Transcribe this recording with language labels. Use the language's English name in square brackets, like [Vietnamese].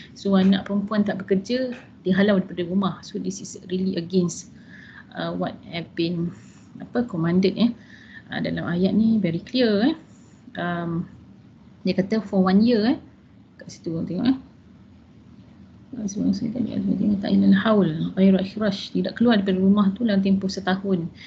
[Malay] So anak perempuan tak bekerja, dihalau daripada rumah. [English] So this is really against what have been commanded [Malay] dalam ayat ni, [English] very clear. [Malay] Dia kata [English] for 1 year [Malay] kat situ tengok sebelum saya tadi [Arabic] tak ilal haul ghairu ikhraj, [Malay] tidak keluar daripada rumah tu dalam tempoh setahun.